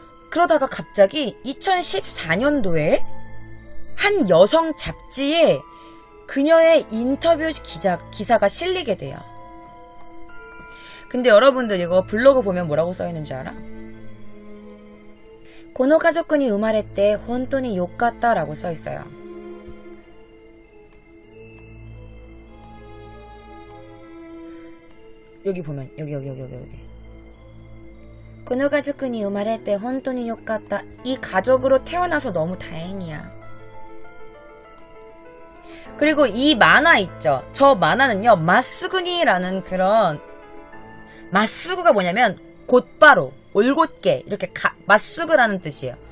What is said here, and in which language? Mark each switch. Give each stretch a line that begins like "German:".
Korean: 그러다가 갑자기 2014년도에 한 여성 잡지에 그녀의 인터뷰 기사가 실리게 돼요. 근데 여러분들 이거 블로그 보면 뭐라고 써있는 줄 알아?
Japanese: この家族に生まれて本当によかった
Korean: 라고 써있어요. 여기 보면 여기
Japanese: この家族に生まれて本当によかった.
Korean: 이 가족으로 태어나서 너무 다행이야. 그리고 이 만화 있죠. 저 만화는요. 마스구니라는 그런 마스구가 뭐냐면 곧바로 올곧게 이렇게 마스구라는 뜻이에요.